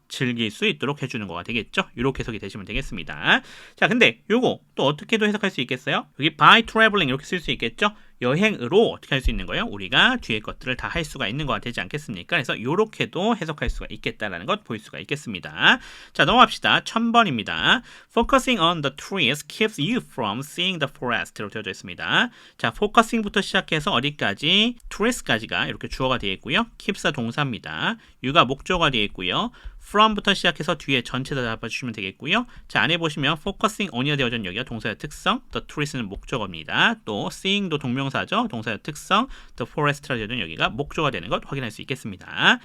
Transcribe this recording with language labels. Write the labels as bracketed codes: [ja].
[ko] 즐길 수 있도록 해주는 거가 되겠죠. 이렇게 해석이 되시면 되겠습니다. 자, 근데 요거 또 어떻게도 해석할 수 있겠어요? 여기 [en] by traveling [ko] 이렇게 쓸 수 있겠죠. 여행으로 어떻게 할 수 있는 거예요? 우리가 뒤에 것들을 다 할 수가 있는 거가 되지 않겠습니까? 그래서 이렇게도 해석할 수가 있겠다라는 것 보일 수가 있겠습니다. 자, 넘어갑시다. 1000번입니다. [en] Focusing on the trees keeps you from seeing the forest [ko] 로 되어져 있습니다. 자, focusing부터 시작해서 어디까지? trees까지가 이렇게 주어가 되어 있고요. keeps가 동사입니다. you가 목적어가 되어 있고요. from부터 시작해서 뒤에 전체 다 잡아주시면 되겠고요. 자, 안에 보시면 focusing on이라 되어져 있는 여기가 동사의 특성, the trees는 목적어입니다. 또 seeing도 동명사죠. 동사의 특성, the forest라 되어져 있는 여기가 목적어가 되는 것 확인할 수 있겠습니다.